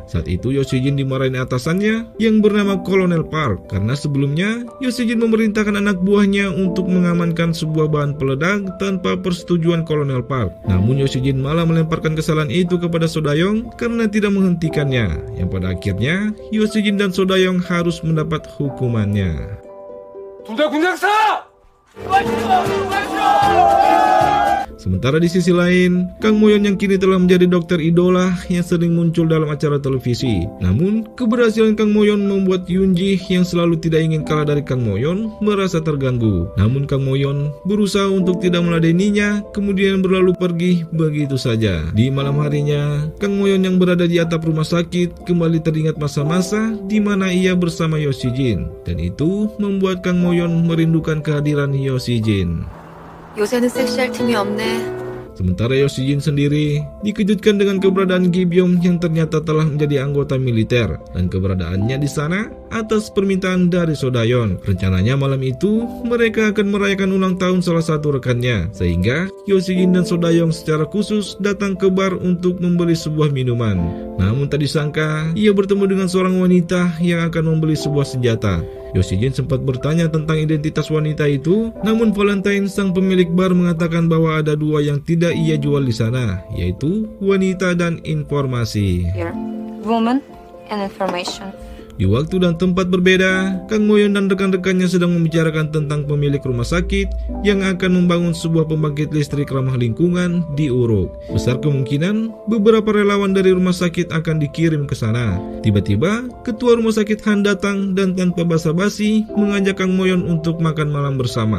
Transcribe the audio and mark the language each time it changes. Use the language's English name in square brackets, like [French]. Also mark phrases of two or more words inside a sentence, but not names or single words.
[Indonesian] Saat itu Yoshijin dimarahin atasannya yang bernama Kolonel Park karena sebelumnya Yoshijin memerintahkan anak buahnya untuk mengamankan sebuah bahan peledak tanpa persetujuan Kolonel Park. Namun Yoshijin malah melemparkan kesalahan itu kepada Sodayong karena tidak menghentikannya, yang pada akhirnya Yoshijin dan Sodayong harus mendapat hukumannya. [Korean] 둘다 군장사! [Indonesian] Sementara di sisi lain, Kang Moyon yang kini telah menjadi dokter idola yang sering muncul dalam acara televisi. Namun, keberhasilan Kang Moyon membuat Yunji yang selalu tidak ingin kalah dari Kang Moyon merasa terganggu. Namun Kang Moyon berusaha untuk tidak meladeninya, kemudian berlalu pergi begitu saja. Di malam harinya, Kang Moyon yang berada di atap rumah sakit kembali teringat masa-masa di mana ia bersama Yoshijin, dan itu membuat Kang Moyon merindukan kehadiran Yoshijin. [Korean] 요새는 섹시할 틈이 없네. [Indonesian] Sementara Yoshijin sendiri dikejutkan dengan keberadaan Gibyom yang ternyata telah menjadi anggota militer, dan keberadaannya di sana atas permintaan dari Sodayong. Rencananya malam itu mereka akan merayakan ulang tahun salah satu rekannya, sehingga Yoshijin dan Sodayong secara khusus datang ke bar untuk membeli sebuah minuman. Namun tak disangka ia bertemu dengan seorang wanita yang akan membeli sebuah senjata. Yoshijin sempat bertanya tentang identitas wanita itu, namun Valentine, sang pemilik bar, mengatakan bahwa ada 2 yang tidak ia jual di sana, yaitu wanita dan informasi. [English] Here, woman and information. [Indonesian] Di waktu dan tempat berbeda, Kang Moyon dan rekan-rekannya sedang membicarakan tentang pemilik rumah sakit yang akan membangun sebuah pembangkit listrik ramah lingkungan di Uruk. Besar kemungkinan beberapa relawan dari rumah sakit akan dikirim ke sana. Tiba-tiba, ketua rumah sakit Han datang dan tanpa basa-basi mengajak Kang Moyon untuk makan malam bersama.